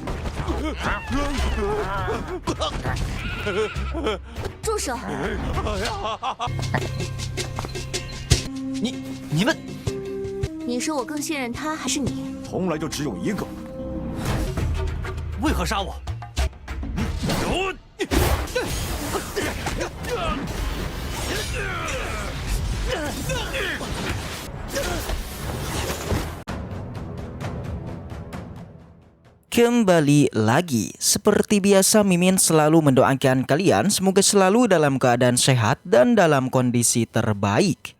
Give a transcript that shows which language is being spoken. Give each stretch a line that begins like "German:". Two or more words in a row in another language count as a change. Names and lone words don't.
Chinese: 住手！你们，你说我更信任他，还是你？从来就只有一个。为何杀我？
Indonesian: Kembali lagi, seperti biasa Mimin selalu mendoakan kalian semoga selalu dalam keadaan sehat dan dalam kondisi terbaik.